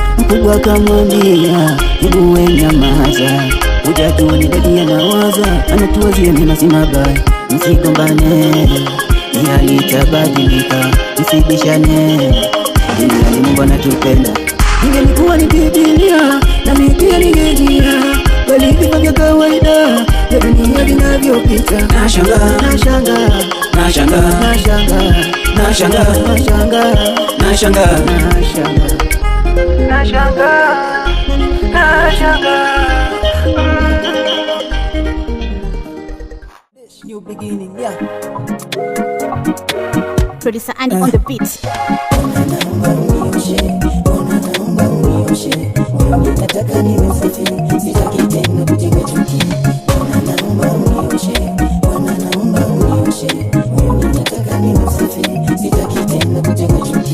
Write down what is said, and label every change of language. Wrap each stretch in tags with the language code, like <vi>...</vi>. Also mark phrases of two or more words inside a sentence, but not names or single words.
<sw>Mkubwa akamwambia, hebu we nyamaza, hujajua ni dadi anawaza, anatuwazia mema si mabaya, msigombane, ni hali itabadilika, msibishane, ili hali Mungu anatupenda. Ningelikuwa ni Biblia na mimi pia ningejia, bali vipa vya kawaida ya dunia vinavyopita. Nashanga, nashanga, nashanga, nashanga, nashanga, nashanga, nashanga, nashanga, nashanga.</sw> <en>New beginning, yeah. Producer Andy on the beat.</en> <sw>Nataka niwe safi, sitaki tena kujenga chuki. Naomba unioshe, naomba unioshe. Nataka niwe safi, sitaki tena kujenga chuki.</sw>